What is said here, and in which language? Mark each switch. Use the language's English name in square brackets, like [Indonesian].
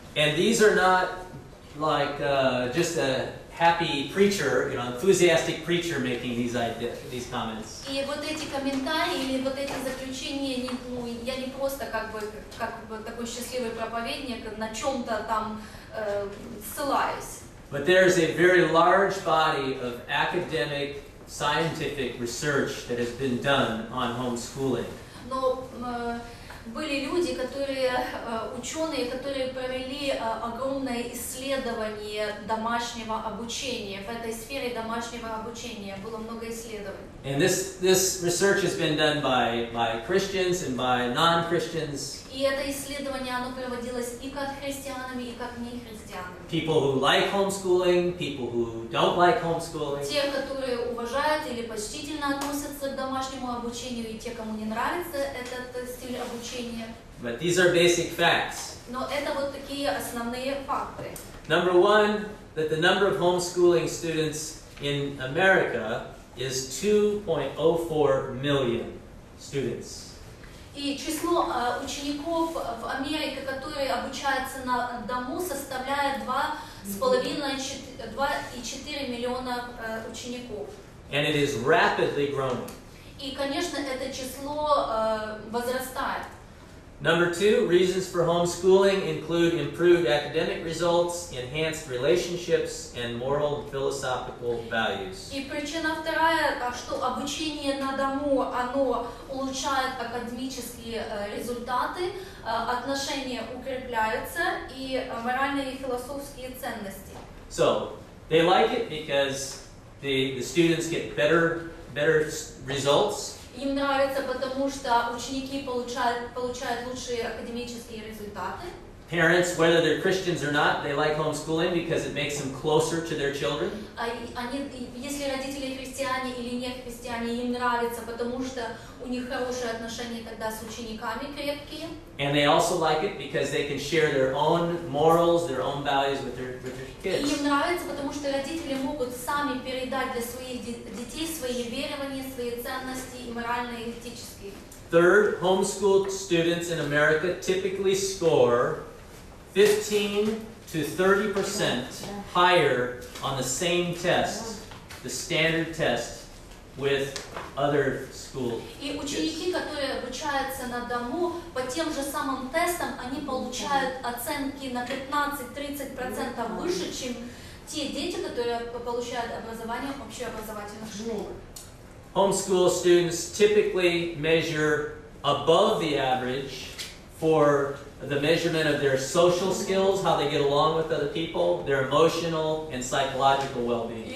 [English] And these are not like just a happy preacher, enthusiastic preacher making these comments. [Russian] И вот эти комментарии или вот эти заключения, я не просто как такой счастливый проповедник на чем-то там ссылаюсь. [English] But there's a very large body of academic scientific research that has been done on homeschooling. [Russian] Но были люди, ученые, которые провели огромное исследование домашнего обучения. В этой сфере домашнего обучения было много исследований. [English] And this research has been done by Christians and by non-Christians. [Russian] И это исследование, оно проводилось и как христианами, и как нехристианами. [English] People who like homeschooling, people who don't like homeschooling. [Russian] Те, которые уважают или почтительно относятся к домашнему обучению, и те, кому не нравится этот стиль обучения. [English] But these are basic facts. [Russian] Но это вот такие основные факты. [English] Number one, that the number of homeschooling students in America is 2.04 million students. [Russian] И число учеников в Америке, которые обучаются на дому, составляет 2,4 миллиона учеников. [English] And it is rapidly growing. [Russian] И, конечно, это число возрастает. [English] Number two, reasons for homeschooling include improved academic results, enhanced relationships, and moral and philosophical values. [Russian] И причина вторая, что обучение на дому, оно улучшает академические результаты, отношения укрепляются и моральные и философские ценности. [English] So, they like it because the students get better results. [Russian] Им нравится, потому что ученики получают лучшие академические результаты. [English] Parents, whether they're Christians or not, they like homeschooling because it makes them closer to their children. [Russian] Если родители христиане или не христиане, им нравится, потому что у них хорошие отношения тогда с учениками крепкие. [English] And they also like it because they can share their own morals, their own values with their kids. [Russian] И им нравится, потому что родители могут сами передать для своих детей свои верования, свои ценности и моральные и этические. [English] Third, homeschooled students in America typically score 15 to 30% higher on the same test, the standard test, with other school kids. [Russian] И ученики, которые обучаются на дому, по тем же самым тестам, они получают оценки на 15-30% выше, чем те дети, которые получают образование в общеобразовательных школах. [English] Homeschool students typically measure above the average for the measurement of their social skills, how they get along with other people, their emotional and psychological well-being.